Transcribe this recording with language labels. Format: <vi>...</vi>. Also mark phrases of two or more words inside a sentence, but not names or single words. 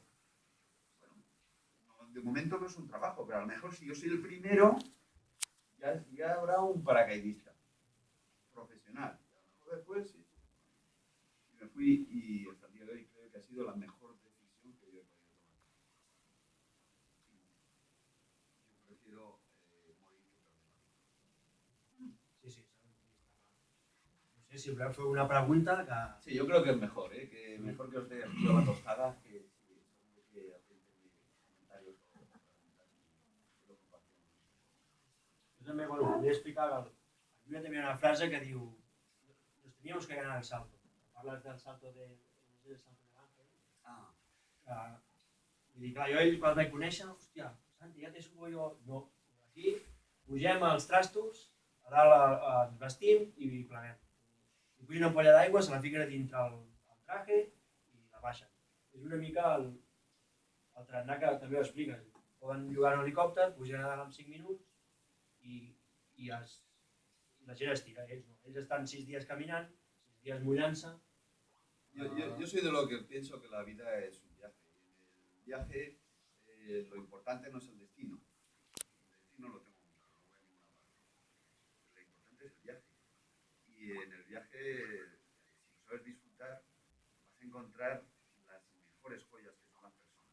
<es>Bueno, de momento no es un trabajo, pero a lo mejor si yo soy el primero, ya habrá un paracaidista profesional. Y a lo mejor después sí. Y me fui y hasta el día de hoy creo que ha sido la mejor decisión que yo he podido tomar. Yo prefiero morir que perder la vida.</es> <ca>Sí, no sé si voleu fer una pregunta que...</ca> <es>Sí, yo creo que es mejor, que mejor que os dé aquí la tostada que que hacéis comentarios o preguntas y lo compartimos.</es> <ca>Jo també, bueno, volia explicar que la Bíblia també hi ha una frase que diu</ca> <es>nos teníamos que ganar el salto.</es> <ca>Parles del salto del salto de l'àngel. I clar, jo ell quan el vaig conèixer, hòstia, Santi, ja</ca> <es>te subo</es> <ca>jo. No, aquí pugem els trastos, a dalt ens vestim i pleguem. I puja una ampolla d'aigua, se la fiquen a dintre el traje i la baixen. És una mica el tarannà que també ho expliques. Poden llogar un helicòpter, pugen a dalt en 5 minuts i la gent es tira. Ells no. Ells estan 6 dies caminant, 6 dies mullant-se.</ca> <es>Yo soy de lo que pienso que la vida es un viaje. En el viaje lo importante no es el destino. El destino lo tengo muy claro, no voy a ninguna parte. Lo importante es el viaje. Y en el viaje, si lo sabes disfrutar, vas a encontrar las mejores joyas que son las personas.</es>